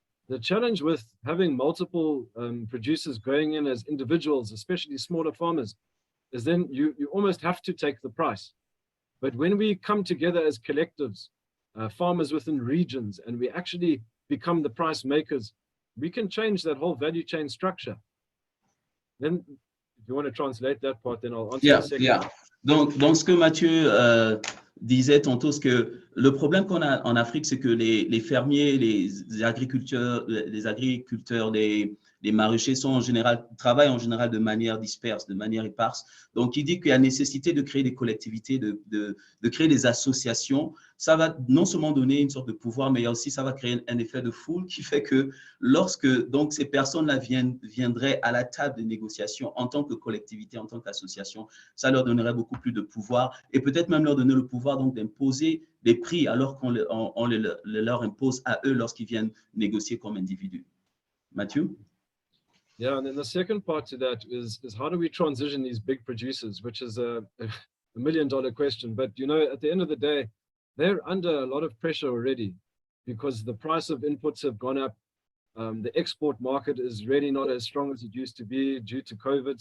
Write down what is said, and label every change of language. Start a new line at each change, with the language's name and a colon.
English: The challenge with having multiple producers going in as individuals, especially smaller farmers, is then you almost have to take the price. But when we come together as collectives, farmers within regions, and we actually become the price makers, we can change that whole value chain structure. Then, if you want to translate that part, then I'll answer the second. Yeah.
French: Donc, ce que Mathieu disait tantôt, c'est que le problème qu'on a en Afrique, c'est que les fermiers, les agriculteurs, les les maraîchers travaillent en général de manière disperse, de manière éparse. Donc, il dit qu'il y a nécessité de créer des collectivités, de créer des associations. Ça va non seulement donner une sorte de pouvoir, mais aussi ça va créer un effet de foule qui fait que lorsque donc, ces personnes-là viendraient à la table de négociation en tant que collectivité, en tant qu'association, ça leur donnerait beaucoup plus de pouvoir et peut-être même leur donner le pouvoir donc d'imposer des prix alors qu'on leur impose à eux lorsqu'ils viennent négocier comme individus.
English: Matthew? Yeah, and then the second part to that is how do we transition these big producers, which is a $1 million question. But, you know, at the end of the day, they're under a lot of pressure already because the price of inputs have gone up. The export market is really not as strong as it used to be due to COVID.